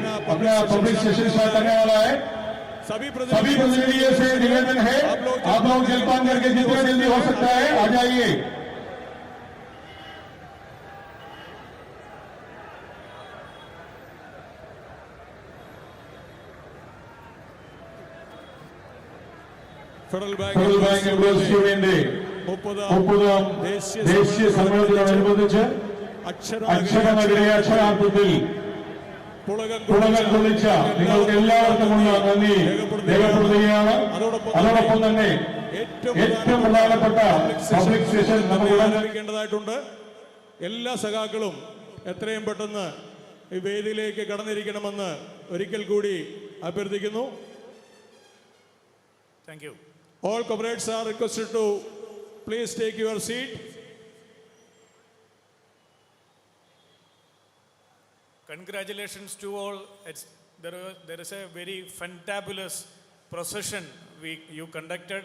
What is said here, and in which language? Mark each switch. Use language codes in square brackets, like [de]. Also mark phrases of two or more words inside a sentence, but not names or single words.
[hi] अपना [en] public session start [hi] करने वाला है. सभी प्रतिनिधियों से निवेदन है, आप लोग जलपान करके जितना जल्दी हो सकता है आ जाइए। [ml] ഫെഡറൽ ഫെഡറൽ ബാങ്ക് എംപ്ലോയീസ് യൂണിയന്റെ 30ാം ദേശീയ സമ്മേളനത്തോടനുബന്ധിച്ച് അക്ഷരനഗരിയെ അക്ഷരാർത്ഥത്തിൽ പുളകം കൊള്ളിച്ച നിങ്ങൾക്ക് എല്ലാവർക്കുമുള്ള നന്ദി രേഖപ്പെടുത്തുകയാണ്. അതോടൊപ്പം തന്നെ ഏറ്റവും പ്രധാനപ്പെട്ട [en] public session [ml] നമുക്ക് ആരംഭിക്കേണ്ടതായിട്ടുണ്ട്. എല്ലാ സഖാക്കളും എത്രയും പെട്ടെന്ന് ഈ വേദിയിലേക്ക് കടന്നിരിക്കണമെന്ന് ഒരിക്കൽ കൂടി അഭ്യർത്ഥിക്കുന്നു. [en] Thank you. All comrades are requested to please take your seat. Congratulations to all. There is a very fantabulous procession you conducted.